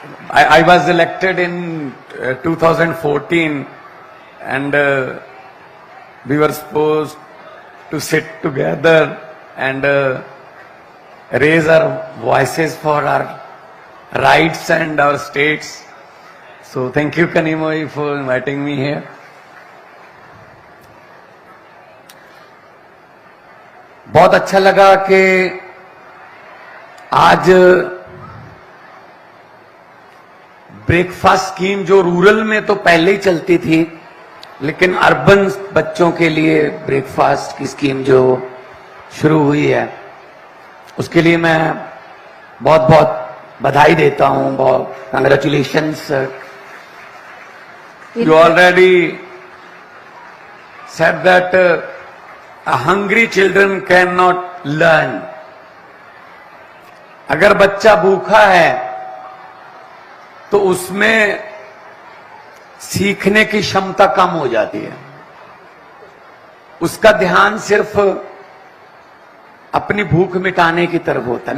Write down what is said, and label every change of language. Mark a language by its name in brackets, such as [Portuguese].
[English] I was elected in 2014, and we were supposed to sit together and raise our voices for our rights and our states. So thank you, Kanimoi, for inviting me here. [Hindi] बहुत अच्छा लगा कि आज breakfast scheme जो rural में तो पहले ही चलती थी, लेकिन अर्बन बच्चों के लिए ब्रेकफास्ट की स्कीम जो शुरू हुई है, उसके लिए मैं बहुत बहुत बधाई देता हूं. बहुत congratulations. [English] You already said that A hungry children cannot learn. [Hindi] अगर बच्चा भूखा है तो उसमें सीखने की क्षमता कम हो जाती है. उसका ध्यान सिर्फ अपनी भूख मिटाने की तरफ होता है.